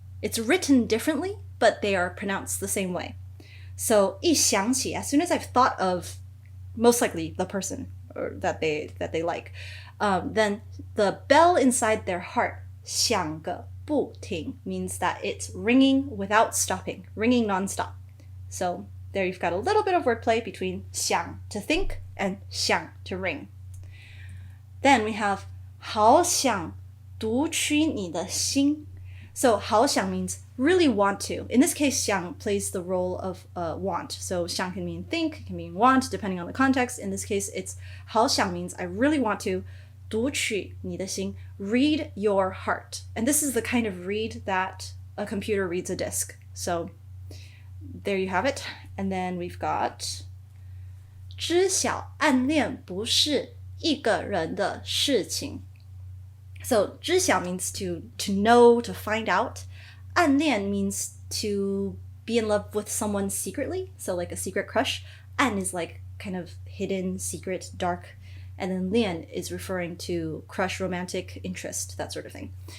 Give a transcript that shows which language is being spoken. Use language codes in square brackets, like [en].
[en] It's written differently, but they are pronounced the same way. So [zh] 一想起, [en] as soon as I've thought of most likely the person or that they like, then the bell inside their heart, [zh] 响个不停, [en] means that it's ringing without stopping, ringing nonstop. So there you've got a little bit of wordplay between 想 to think and 想 to ring. Then we have [zh] 好想读取你的心. [en] So 好想 means really want to. In this case, 想 plays the role of want. So 想 can mean think, can mean want, depending on the context. In this case, it's 好想 means I really want to [zh] 读取你的心, [en] read your heart. And this is the kind of read that a computer reads a disc. So there you have it. And then we've got [zh] 知晓暗恋不是一个人的事情. [en] So 知晓 means to know, to find out. 暗恋 means to be in love with someone secretly. So like a secret crush. 暗 is like kind of hidden, secret, dark. And then 恋 is referring to crush, romantic interest, that sort of thing.